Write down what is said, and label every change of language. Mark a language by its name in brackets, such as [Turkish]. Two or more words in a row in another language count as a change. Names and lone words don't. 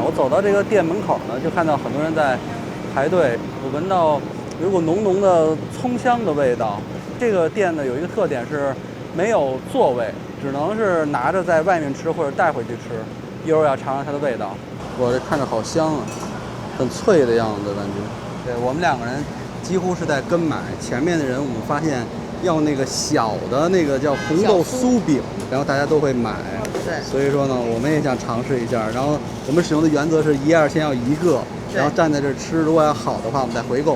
[Chinese] 我走到这個店門口呢，就看到很多人在排隊。我聞到有股濃濃的蔥香的味道。這個店呢有一個特點是沒有座位，只能是拿着在外面吃或者帶回去吃。一會兒要嘗嘗它的味道。我這看着好香啊，很脆的樣子感覺。对，我們兩個人幾乎是在跟買。前面的人我們發現要那個小的那個叫紅豆酥餅，然後大家都會買。對，所以說呢，我們也想嘗試一下。然後我們使用的原則是一樣先要一個，然後站在這吃，如果要好的話，我們再回購。